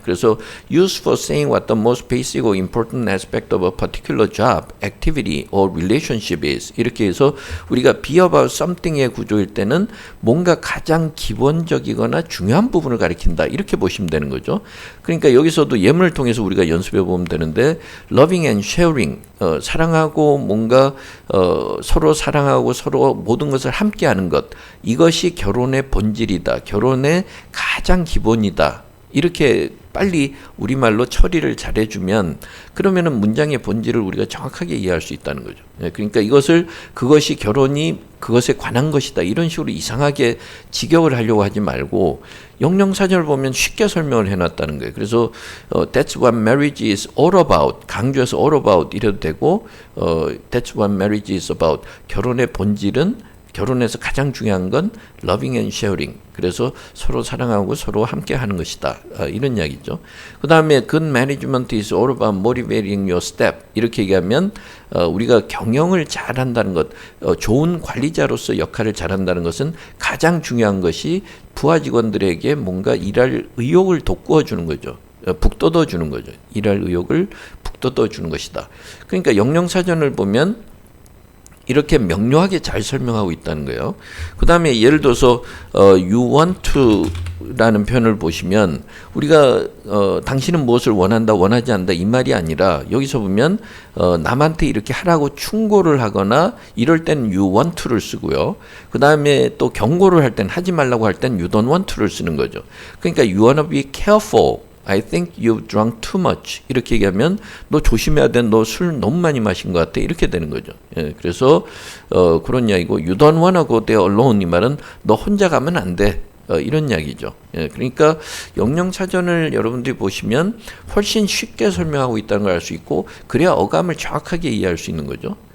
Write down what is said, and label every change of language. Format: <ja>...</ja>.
<en>그래서 used for saying what the most basic or important aspect of a particular job, activity or relationship is.</en> <ko>이렇게 해서 우리가 be about something의 구조일 때는 뭔가 가장 기본적이거나 중요한 부분을 가리킨다. 이렇게 보시면 되는 거죠. 그러니까 여기서도 예문을 통해서 우리가 연습해 보면 되는데</ko> <en>loving and sharing,</en> <ko>사랑하고 뭔가 서로 사랑하고 서로 모든 것을 함께하는 것, 이것이 결혼의 본질이다. 결혼의 가장 기본이다. 이렇게 빨리 우리말로 처리를 잘해주면 그러면은 문장의 본질을 우리가 정확하게 이해할 수 있다는 거죠. 그러니까 그것이 결혼이 그것에 관한 것이다. 이런 식으로 이상하게 직역을 하려고 하지 말고 영영사전을 보면 쉽게 설명을 해놨다는 거예요.</ko> <en>그래서 That's what marriage is all about.</en> <ko>강조해서 all about 이래도 되고</ko> <en>That's what marriage is about.</en> <ko>결혼의 본질은 결혼에서 가장 중요한 건</ko> <en>loving and sharing.</en> <ko>그래서 서로 사랑하고 서로 함께 하는 것이다. 이런 이야기죠. 그 다음에</ko> <en>good management is all about motivating your step.</en> <ko>이렇게 얘기하면 우리가 경영을 잘한다는 것, 좋은 관리자로서 역할을 잘한다는 것은 가장 중요한 것이 부하 직원들에게 뭔가 일할 의욕을 돋구어 주는 거죠. 북돋워 주는 거죠. 일할 의욕을 북돋워 주는 것이다. 그러니까 영영사전을 보면 이렇게 명료하게 잘 설명하고 있다는 거예요. 그 다음에 예를 들어서</ko> <en>you want to</en> <ko>라는 표현을 보시면 우리가 당신은 무엇을 원한다 원하지 않는다 이 말이 아니라 여기서 보면 남한테 이렇게 하라고 충고를 하거나 이럴 때는 you want to를 쓰고요. 그 다음에 또 경고를 할 때는 하지 말라고 할 때는</ko> <en>you don't want to</en> <ko>를 쓰는 거죠. 그러니까</ko> <en>you wanna be careful.</en> <ko>I think you've drunk too much. 이렇게 얘기하면 너 조심해야 돼. 너 술 너무 많이 마신 것 같아. 이렇게 되는 거죠. 예, 그래서 그런 이야기고</ko> <en>You don't wanna go there alone.</en> <ko>이 말은 너 혼자 가면 안 돼. 이런 이야기죠. 예, 그러니까 영영사전을 여러분들이 보시면 훨씬 쉽게 설명하고 있다는 걸 알 수 있고 그래야 어감을 정확하게 이해할 수 있는 거죠.</ko>